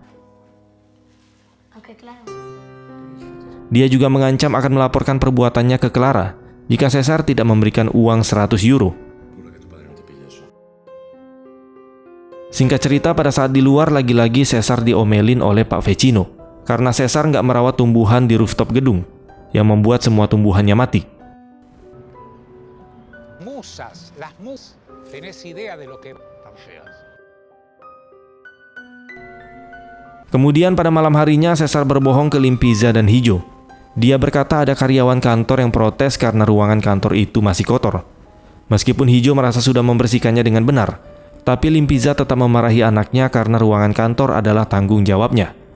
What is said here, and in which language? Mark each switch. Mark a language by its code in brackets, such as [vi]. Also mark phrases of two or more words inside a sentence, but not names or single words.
[id] Dia juga mengancam akan melaporkan perbuatannya ke Clara jika Caesar tidak memberikan uang 100 euro. Singkat cerita, pada saat di luar lagi-lagi Caesar diomelin oleh Pak Vecino karena Caesar nggak merawat tumbuhan di rooftop gedung yang membuat semua tumbuhannya mati. [es] Musas, las musas. ¿Tenés idea de lo que tan feas? [id] Kemudian pada malam harinya Caesar berbohong ke Limpiza dan Hijo. Dia berkata ada karyawan kantor yang protes karena ruangan kantor itu masih kotor. Meskipun Hijo merasa sudah membersihkannya dengan benar, tapi Limpiza tetap memarahi anaknya karena ruangan kantor adalah tanggung jawabnya.